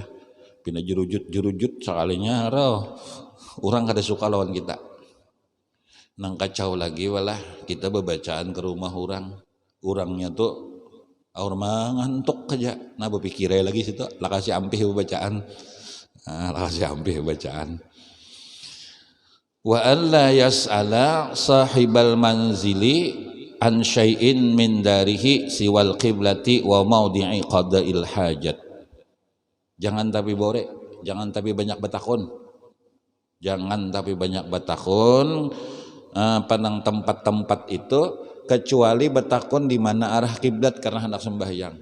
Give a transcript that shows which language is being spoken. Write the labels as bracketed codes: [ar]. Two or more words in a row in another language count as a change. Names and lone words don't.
[bjn] Pindah jurujut sekalinya haram. Orang ada suka lawan kita. Nang kacau lagi walah kita bebacaan ke rumah orangnya tuh aur mangantuk aja nah berpikirnya lagi situ lakasi ampih bebacaan [ar] وألا يسأل صاحب المنزل عن شيء من داره سوى القبلة وموضع قضاء الحاجة. [bjn] Jangan tapi bore, jangan tapi banyak batakon, panang tempat-tempat itu kecuali batakon di mana arah kiblat karena hendak sembahyang.